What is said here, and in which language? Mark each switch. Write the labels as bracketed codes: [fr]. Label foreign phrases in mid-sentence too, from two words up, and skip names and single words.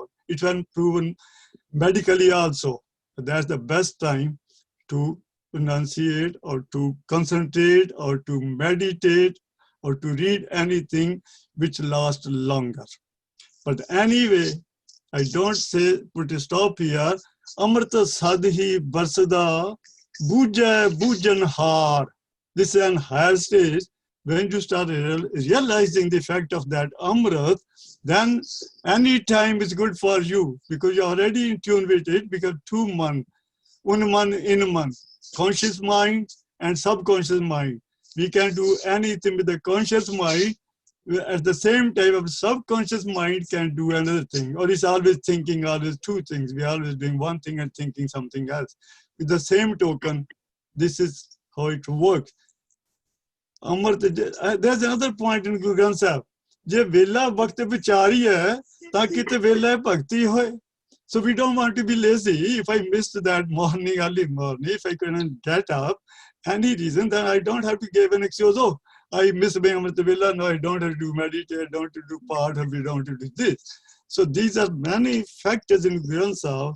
[en] It was proven medically also. That's the best time to enunciate or to concentrate or to meditate or to read anything which lasts longer. But anyway, I don't say put a stop here. Amrita sadhi barsada buja bujan har. This is an higher stage. When you start realizing the effect of that Amrit, then any time is good for you because you're already in tune with it, because 2 months, unman, inman, conscious mind and subconscious mind. We can do anything with the conscious mind. At the same time, our subconscious mind can do another thing, or it's always thinking always two things. We're always doing one thing and thinking something else. With the same token, this is how it works. There's another point in Guru Granth Sahib. [pa] ਜੇ ਵੇਲਾ ਭਗਤਿ ਵੀਚਾਰੀ ਹੈ, ਤਾ ਕਿਤੇ ਵੇਲਾ ਭਗਤਿ ਹੋਇ. [en] So we don't want to be lazy. If I missed that morning, early morning, if I couldn't get up, any reason, then I don't have to give an excuse. Oh, I missed being [pa] Amrita Vela. [en] No, I don't have to do meditate, don't have to do part, or we don't have to do this. So these are many factors in Granth Sahib.